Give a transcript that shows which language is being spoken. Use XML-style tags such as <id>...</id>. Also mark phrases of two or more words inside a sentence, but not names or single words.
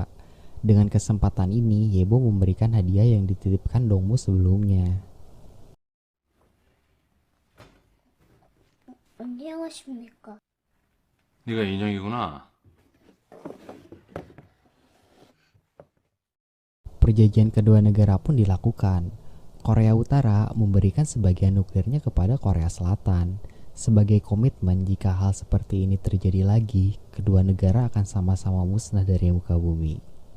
<id>Dengan kesempatan ini, Yebo memberikan hadiah yang dititipkan Dongmu sebelumnya.</id> <ko>안녕하십니까. 네가 인형이구나.</ko> <id>Perjanjian kedua negara pun dilakukan. Korea Utara memberikan sebagian nuklirnya kepada Korea Selatan. Sebagai komitmen jika hal seperti ini terjadi lagi, kedua negara akan sama-sama musnah dari muka bumi.</id>